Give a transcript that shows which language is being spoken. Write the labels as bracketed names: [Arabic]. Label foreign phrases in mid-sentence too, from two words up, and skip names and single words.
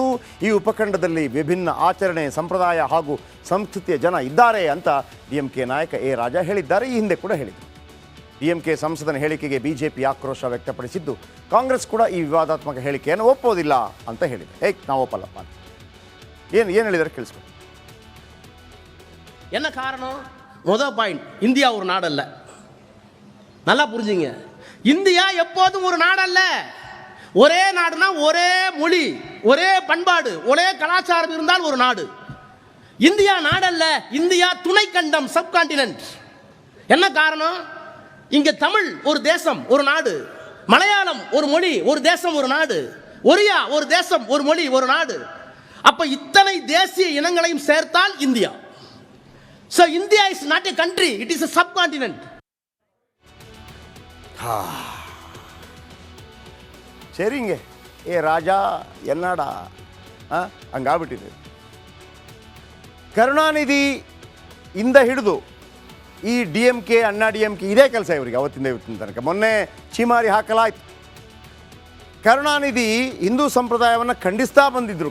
[Kannada] ಈ ಉಪಖಂಡದಲ್ಲಿ ವಿಭಿನ್ನ ಆಚರಣೆ, ಸಂಪ್ರದಾಯ ಹಾಗೂ ಸಂಸ್ಕೃತಿಯ ಜನ ಇದ್ದಾರೆ ಅಂತ DMK ನಾಯಕ ಎ ರಾಜಾ ಹೇಳಿದ್ದಾರೆ. ಈ ಹಿಂದೆ ಕೂಡ ಹೇಳಿದರು. DMK ಸಂಸದನ ಹೇಳಿಕೆಗೆ BJP ಆಕ್ರೋಶ ವ್ಯಕ್ತಪಡಿಸಿದ್ದು, ಕಾಂಗ್ರೆಸ್ ಕೂಡ ಈ ವಿವಾದಾತ್ಮಕ ಹೇಳಿಕೆಯನ್ನು ಒಪ್ಪೋದಿಲ್ಲ ಅಂತ ಹೇಳಿದೆ. ನಾವು ಒಪ್ಪಲ್ಲಪ್ಪ ಅಂತ ಏನು ಹೇಳಿದರೆ ಕೇಳಿಸ್ಕೊಂಡು. [Tamil] என்ன காரணம்? முதல் பாயிண்ட், இந்தியா ஒரு நாடல்ல. நல்லா புரிஞ்சுங்க, இந்தியா எப்போதும் ஒரு நாடல்ல. ஒரே நாடுனா ஒரே மொழி, ஒரே பண்பாடு, ஒரே கலாச்சாரம் இருந்தால் ஒரு நாடு. இந்தியா நாடல்ல, இந்தியா துணைக்கண்டம், சப்கான்டினென்ட். என்ன காரணம்? இங்க தமிழ் ஒரு தேசம் ஒரு நாடு, மலையாளம் ஒரு மொழி ஒரு தேசம் ஒரு நாடு, ஒரியா ஒரு தேசம் ஒரு மொழி ஒரு நாடு. அப்ப இத்தனை தேசிய இனங்களையும் சேர்த்தால் இந்தியா. [English] So India is not a country, it is a subcontinent. [Tamil] சரிங்க, ஏ ராஜா என்னடா ಹಂಗಾಗ್ಬಿಟ್ಟಿದೆ. [Kannada] ಕರುಣಾನಿಧಿ ಇಂದ ಹಿಡಿದು ಈ DMK ಅಣ್ಣಾ DMK ಇದೇ ಕೆಲಸ ಇವರಿಗೆ ಅವತ್ತಿಂದ ಇವತ್ತಿನ ತನಕ. ಮೊನ್ನೆ ಚೀಮಾರಿ ಹಾಕಲಾಯ್ತು. ಕರುಣಾನಿಧಿ ಹಿಂದೂ ಸಂಪ್ರದಾಯವನ್ನು ಖಂಡಿಸ್ತಾ ಬಂದಿದ್ದರು.